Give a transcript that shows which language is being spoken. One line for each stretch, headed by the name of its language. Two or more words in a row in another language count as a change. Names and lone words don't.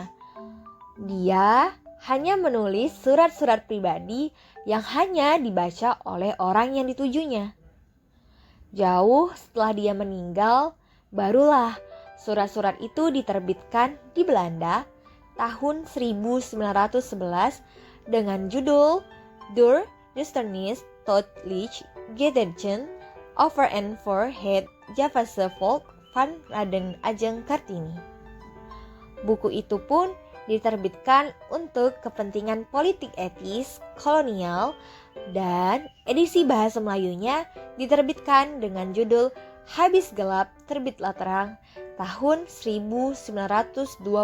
Indonesian: Dia hanya menulis surat-surat pribadi yang hanya dibaca oleh orang yang ditujunya. Jauh setelah dia meninggal, barulah surat-surat itu diterbitkan di Belanda tahun 1911 dengan judul Door Duisternis tot Licht Gedetchen over en voor het Javase Volk van Raden Ajeng Kartini. Buku itu pun diterbitkan untuk kepentingan politik etis kolonial dan edisi bahasa Melayunya diterbitkan dengan judul Habis Gelap Terbitlah Terang tahun 1922.